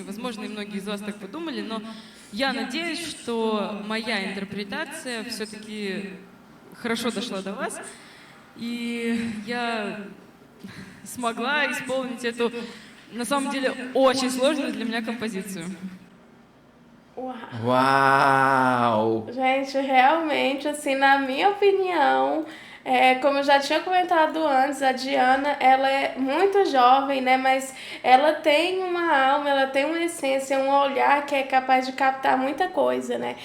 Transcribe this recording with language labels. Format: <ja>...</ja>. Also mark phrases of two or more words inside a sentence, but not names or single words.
<ru>Возможно, и многие из вас так подумали, но я надеюсь, что моя интерпретация все-таки хорошо дошла до вас, и я смогла исполнить эту, на самом деле, очень сложную для меня композицию. Uau!</ru> <pt>Gente, realmente, assim, na minha opinião, como eu já tinha comentado antes, a Diana, ela é muito jovem, né? Mas ela tem uma alma, ela tem uma essência, um olhar que é capaz de captar muita coisa, né?</pt>